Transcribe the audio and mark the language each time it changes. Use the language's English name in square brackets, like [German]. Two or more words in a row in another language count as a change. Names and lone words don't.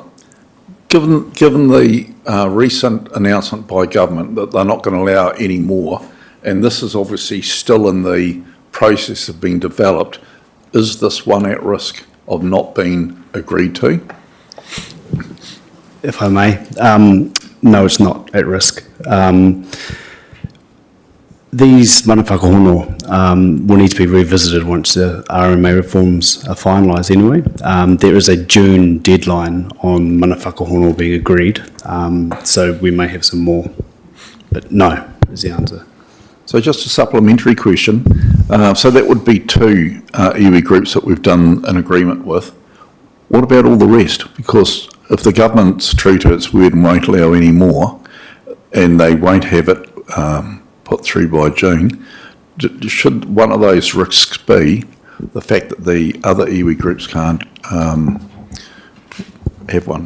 [English] Given the recent announcement by government that they're not going to allow any more, and this is obviously still in the process of being developed, is this one at risk of not being agreed to? If I may, no, it's not at risk. These [Māori] mana whakahono [English] will need to be revisited once the RMA reforms are finalised anyway. There is a June deadline on [Māori] mana whakahono [English] being agreed, so we may have some more, but no is the answer. So just a supplementary question. So that would be 2 iwi groups that we've done an agreement with. What about all the rest? Because if the government's true to its word and won't allow any more, and they won't have it put through by June, should one of those risks be the fact that the other iwi groups can't have one?